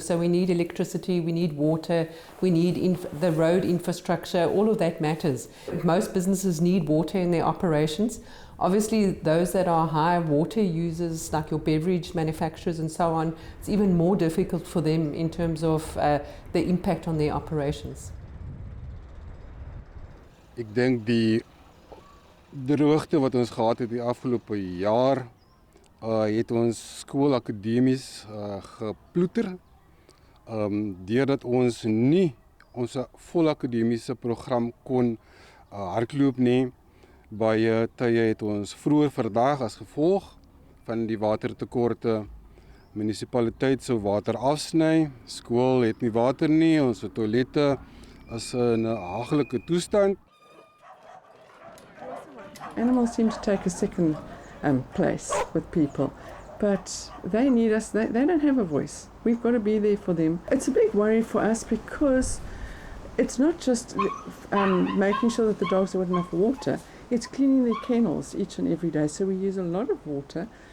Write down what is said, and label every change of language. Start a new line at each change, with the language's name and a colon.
English: So we need electricity, we need water, we need the road infrastructure, all of that matters. Most businesses need water in their operations. Obviously, those that are high water users, like your beverage manufacturers and so on, it's even more difficult for them in terms of the impact on their operations.
Afrikaans: Ek dink die droogte wat ons gehad het die afgelope jaar, het ons skoolakademies geploeter, deurdat ons nie ons vol akademiese program kon hardloop nie. Baie tye het ons vroeër vandag as gevolg van die watertekorte munisipaliteit sou water afsny. Skool het nie water nie, ons toilette is in 'n haglike toestand.
English: Animals seem to take a second place with people, but they need us, they don't have a voice. We've got to be there for them. It's a big worry for us because it's not just making sure that the dogs have got enough water, it's cleaning their kennels each and every day. So we use a lot of water